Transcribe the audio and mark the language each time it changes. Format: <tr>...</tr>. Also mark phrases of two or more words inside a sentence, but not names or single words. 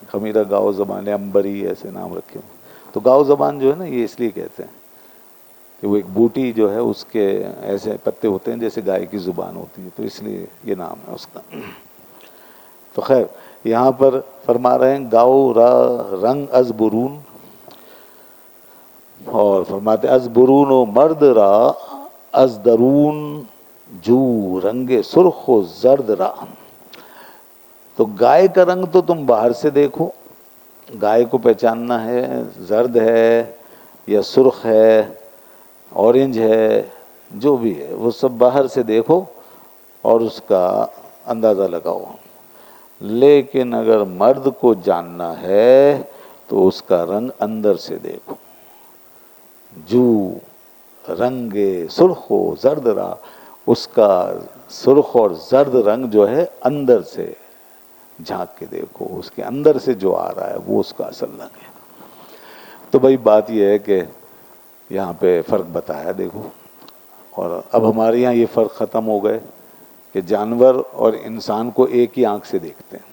<ur>خمیرہ گاؤ زبان، امبری، ایسے نام رکھے ہیں. تو گاؤ زبان جو ہے نا، یہ اس لیے کہتے ہیں کہ وہ ایک بوٹی جو ہے اس کے ایسے پتے ہوتے ہیں جیسے گائے کی زبان ہوتی ہے، تو اس لیے یہ نام ہے اس کا. تو خیر، یہاں پر فرما رہے ہیں</ur> <fa>گاؤ را رنگ از برون،</fa> <ur>اور فرماتے</ur> <fa>از برون و مرد را از درون جو رنگ سرخ و زرد را.</fa> <ur>تو گائے کا رنگ تو تم باہر سے دیکھو، گائے کو پہچاننا ہے، زرد ہے یا سرخ ہے، اورنج ہے، جو بھی ہے وہ سب باہر سے دیکھو اور اس کا اندازہ لگاؤ. لیکن اگر مرد کو جاننا ہے تو اس کا رنگ اندر سے دیکھو.</ur> <fa>جو رنگ سرخ و زرد را،</fa> <ur>اس کا سرخ اور زرد رنگ جو ہے اندر سے جھانک کے دیکھو، اس کے اندر سے جو آ رہا ہے وہ اس کا اصل رنگ ہے. تو بھائی بات یہ ہے کہ یہاں پہ فرق بتایا دیکھو. اور اب ہمارے یہاں یہ فرق ختم ہو گئے کہ جانور اور انسان کو ایک ہی آنکھ سے دیکھتے ہیں.</ur>